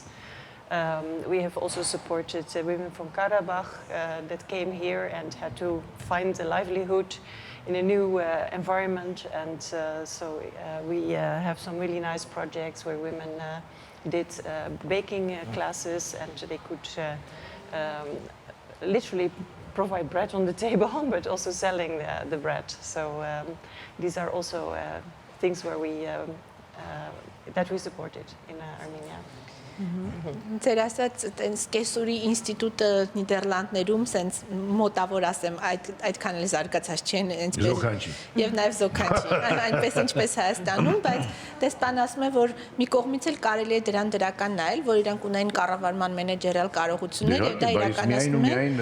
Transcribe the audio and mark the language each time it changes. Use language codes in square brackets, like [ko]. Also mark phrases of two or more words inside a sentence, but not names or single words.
[en] We have also supported women from Karabakh that came here and had to find a livelihood in a new environment, and so we have some really nice projects where women did baking classes, and they could literally provide bread on the table, but also selling the bread. So these are also things where that we supported in Armenia. [hy] Ձեր ասած այնս կեսուրի ինստիտուտը Նիդերլանդներում սենց մոտավոր ասեմ այդքան էլ զարգացած չեն Զոքանչի եւ նաեւ զոքանչի այնպես ինչպես Հայաստանում, բայց դեսպան ասում է որ մի կողմից էլ կարելի է դրան դրական նայել, որ իրանք ունեն կառավարման մենեջերալ կարողություններ եւ դա իրականացնում են